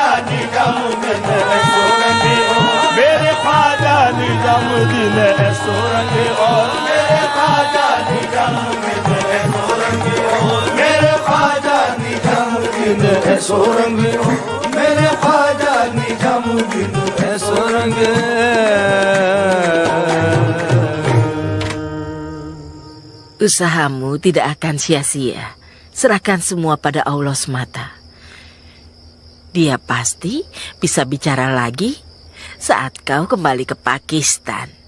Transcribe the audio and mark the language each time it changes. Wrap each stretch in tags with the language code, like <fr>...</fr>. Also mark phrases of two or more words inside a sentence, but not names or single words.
<hi>निजामुद्दीन ऐसो रंगे ओ मेरे ख्वाजा निजामुद्दीन ऐसो रंगे ओ मेरे ख्वाजा निजामुद्दीन ऐसो रंगे ओ मेरे ख्वाजा निजामुद्दीन ऐसो रंगे ओ मेरे ख्वाजा निजामुद्दीन ऐसो रंगे।</hi> <id>Usahamu tidak akan sia-sia. Serahkan semua pada Allah semata. Dia pasti bisa bicara lagi saat kau kembali ke Pakistan.</id>